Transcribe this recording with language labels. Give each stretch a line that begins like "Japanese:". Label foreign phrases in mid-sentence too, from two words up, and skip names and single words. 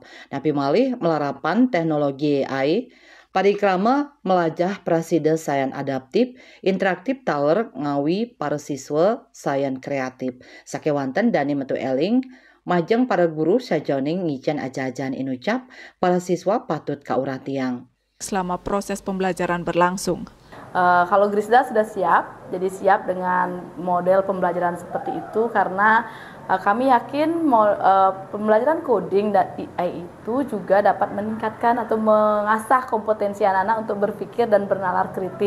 Balinese: Napi malih melarapan teknologi AI parikrama melajah praside sayan adaptif, interaktif taler ngawi para siswa sayan kreatif. Sakewanten Dani Metu Eling, majeng para guru sajoning ngicen aja-ajan inucap para siswa patut kauratiang.
Indonesian: Selama proses pembelajaran berlangsung. Kalau Grisda sudah siap, jadi siap dengan model pembelajaran seperti itu karena kami yakin pembelajaran coding dan AI itu juga dapat meningkatkan atau mengasah kompetensi anak-anak untuk berpikir dan bernalar kritis.